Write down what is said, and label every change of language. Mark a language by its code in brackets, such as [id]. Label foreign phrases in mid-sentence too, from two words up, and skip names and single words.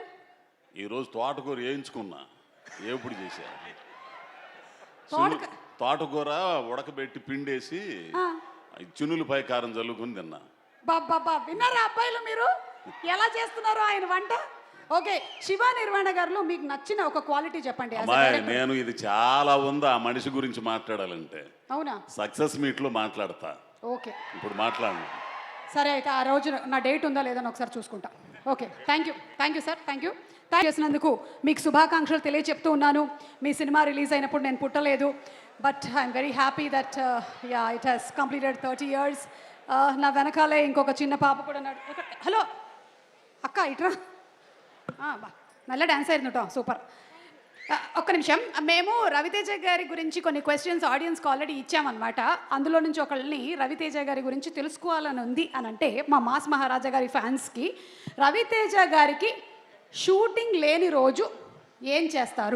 [te] ఈరోజు తోటకూర వేయించుకున్నా, ఏపుడు చేశా. తోటక- తోటకూర ఉడకబెట్టి పిండేసి చున్నులపై కారం చల్లుకుని తిన్నా. బాబా విన్నారా అబ్బాయిలు మీరు ఎలా చేస్తున్నారు ఆయన వంట? ఓకే, శివ నిర్వాణ గారిలో మీకు నచ్చిన ఒక క్వాలిటీ చెప్పండి. [en] as a [te] అమ్మాయి director. నేను ఇది చాలా ఉంది ఆ మనిషి గురించి మాట్లాడాలంటే అవునా? సక్సెస్ మీట్లో మాట్లాడతా, ఓకే ఇప్పుడు మాట్లాడను. సరే, అయితే ఆ రోజు నా డేట్ ఉందా లేదని ఒకసారి చూసుకుంటా. ఓకే, [en] thank you sir, thank you [te] చేసినందుకు మీకు శుభాకాంక్షలు తెలియచెప్తూ ఉన్నాను. మీ సినిమా రిలీజ్ అయినప్పుడు నేను పుట్టలేదు, [en] But I'm very happy that ya it has completed 30 years. [te] నా వెనకాలే ఇంకొక చిన్న పాప కూడా ఉన్నాడు. హలో అక్క ఇట్రా, [ml] നല്ല డాన్స్ ആയിരുന്നു കേട്ടോ, [te] సూపర్. ఒక్క నిమిషం, మేము రవితేజ గారి గురించి కొన్ని క్వశ్చన్స్ ఆడియన్స్కి ఆల్రెడీ ఇచ్చామన్నమాట. అందులో నుంచి ఒకళ్ళని రవితేజ గారి గురించి తెలుసుకోవాలని ఉంది అని అంటే మా మాస్ మహారాజా గారి ఫ్యాన్స్కి, రవితేజ గారికి షూటింగ్ లేని రోజు ఏం చేస్తారు?